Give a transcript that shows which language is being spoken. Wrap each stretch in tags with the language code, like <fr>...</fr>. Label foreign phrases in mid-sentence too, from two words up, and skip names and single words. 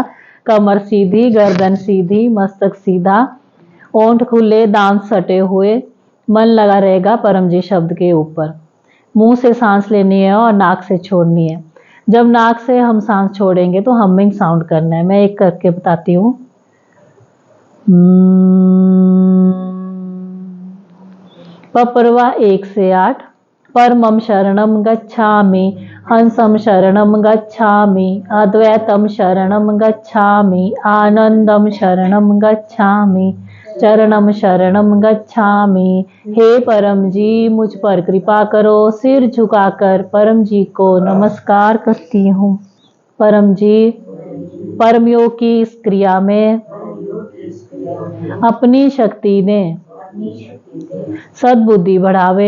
<hi>कमर सीधी, गर्दन सीधी, मस्तक सीधा, ओंठ खुले, दांत सटे हुए, मन लगा रहेगा परम जी शब्द के ऊपर। मुंह से सांस लेनी है और नाक से छोड़नी है। जब नाक से हम सांस छोड़ेंगे तो</hi> <en>humming sound</en> <hi>करना है। मैं एक करके बताती हूँ। पपरवा 1 से 8।</hi> <pi>परमं शरणं गच्छामि, हंसं शरणं गच्छामि, अद्वैतं शरणं गच्छामि, आनंदं शरणं गच्छामि, चरणं शरणं गच्छामि।</pi> <hi>हे परम जी, मुझ पर कृपा करो। सिर झुकाकर परम जी को नमस्कार करती हूँ। परम जी, परमयोग की इस क्रिया में अपनी शक्ति ने सद्बुद्धि बढ़ावे।</hi>